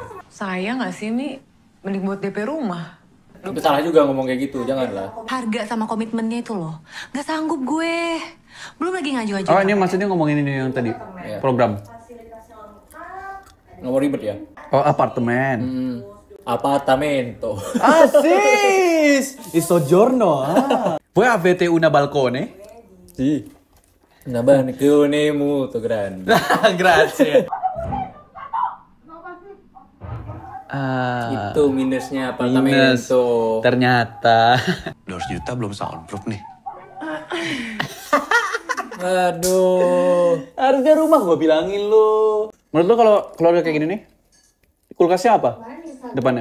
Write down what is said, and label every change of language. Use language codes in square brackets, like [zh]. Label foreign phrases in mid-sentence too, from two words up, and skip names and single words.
[id] Sayang nggak sih, Mi? Mending buat DP rumah. Itu salah juga ngomong kayak gitu, janganlah. Harga sama komitmennya itu loh. Gak sanggup gue. Belum lagi ngaju-ngaju. Oh ini maksudnya ngomongin ini yang tadi program. Nggak mau ribet ya? Oh apartemen. [it] Apartamento. Asis. Il soggiorno. Poi avete una balcone? Sì. Una balcone molto grande. Grazie. [id] Itu minusnya apartemen Minus. itu. Ternyata. 200 juta belum soundproof nih. Aduh. Harga rumah gue bilangin lu. Menurut lu kalau keluarga kayak gini nih, kulkasnya apa? Depannya?